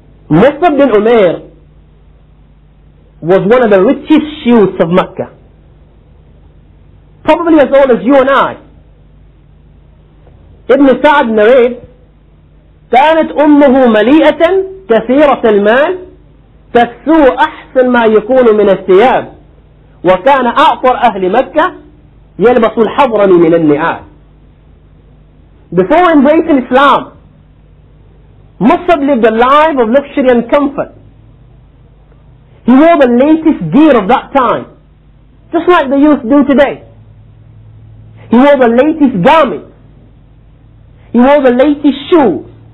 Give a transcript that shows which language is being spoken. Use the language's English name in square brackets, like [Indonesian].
[English] Musab Bin Umair was one of the richest youths of Mecca, probably as old as you and I. Ibn Sa'd narrates: [Arabic] كانت أمه مليئة كثيرة المال تكسو أحسن ما يكون من الثياب، وكان أعطر أهل مكة يلبس الحضرم من النعال. [English] Before embracing Islam, Musab lived a life of luxury and comfort. He wore the latest gear of that time, just like the youth do today. He wore the latest garments. He wore the latest shoes.